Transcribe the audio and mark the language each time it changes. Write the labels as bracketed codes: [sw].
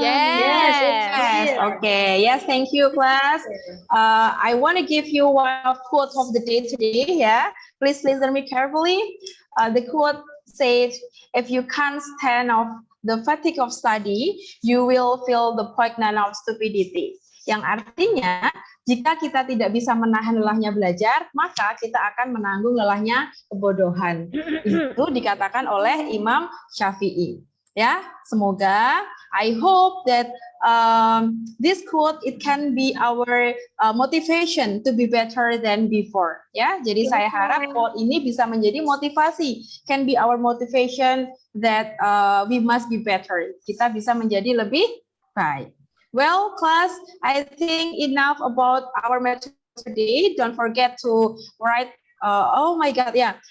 [en] Yes. Okay. Yes. Thank you, class. I want to give you one of quotes of the day today. Yeah. Please listen me carefully. The quote says, "If you can't stand off the fatigue of study, you will feel the poignant of stupidity." [id] Yang artinya, jika kita tidak bisa menahan lelahnya belajar, maka kita akan menanggung lelahnya kebodohan. Itu dikatakan oleh Imam Syafi'i. Ya, semoga [en] I hope that this quote it can be our motivation to be better than before. [id] Ya, jadi saya harap quote ini bisa menjadi motivasi, [en] can be our motivation that we must be better. [id] Kita bisa menjadi lebih baik. [en] Well, class, I think enough about our material today. Don't forget to write. Oh my God, yeah.